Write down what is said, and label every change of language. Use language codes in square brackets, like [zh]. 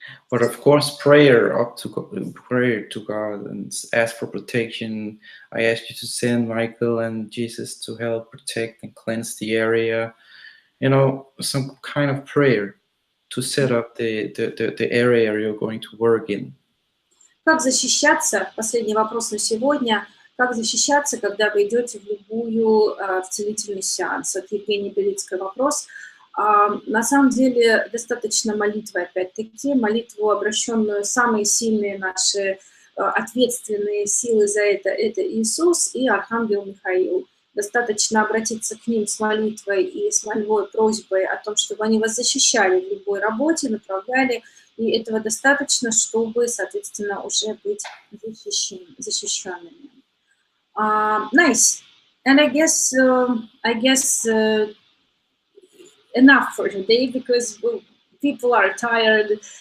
[en] But of course, prayer to God and ask for protection. I ask you to send Michael and Jesus to help protect and cleanse the area. You know, some kind of prayer to set up the area you're going to work in. [ru] Как защищаться, последний вопрос на сегодня, как защищаться, когда вы идете в любую в целительный сеанс? От Евгения Белицкой вопрос. На самом деле достаточно молитвы, опять-таки, молитву, обращенную самые сильные наши ответственные силы за это Иисус и Архангел Михаил. Достаточно обратиться к ним с молитвой и с мольбой, просьбой о том, чтобы они вас защищали в любой работе, направляли, и этого достаточно, чтобы, соответственно, уже быть защищенными. [en] Nice. And I guess enough for today, because people are tired.